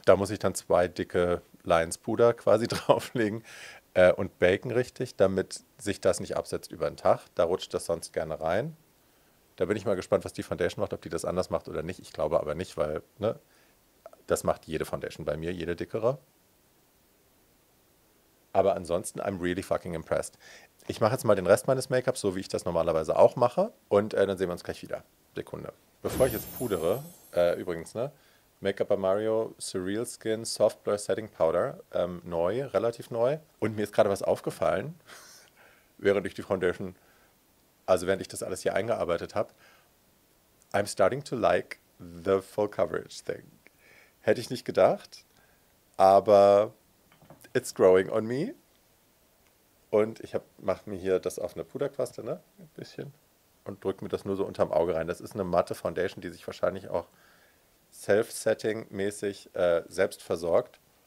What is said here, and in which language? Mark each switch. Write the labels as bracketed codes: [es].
[de] Da muss ich dann 2 dicke Lines Puder quasi drauflegen und baken richtig, damit sich das nicht absetzt über den Tag. Da rutscht das sonst gerne rein. Da bin ich mal gespannt, was die Foundation macht, ob die das anders macht oder nicht. Ich glaube aber nicht, weil ne, das macht jede Foundation bei mir, jede dickere. Aber ansonsten, [en] I'm really fucking impressed. [de] Ich mache jetzt mal den Rest meines Make-ups, so wie ich das normalerweise auch mache. Und dann sehen wir uns gleich wieder. Sekunde. Bevor ich jetzt pudere, übrigens, ne? Make-up by Mario Surreal Skin Soft Blur Setting Powder. Neu, relativ neu. Und mir ist gerade was aufgefallen, während ich die Foundation, also während ich das alles hier eingearbeitet habe. [en] I'm starting to like the full coverage thing. [de] Hätte ich nicht gedacht, aber [en] it's growing on me. [de] Und ich mache mir hier das auf eine Puderquaste, ne? Ein bisschen. Und drücke mir das nur so unterm Auge rein. Das ist eine matte Foundation, die sich wahrscheinlich auch Self-Setting-mäßig selbst versorgt.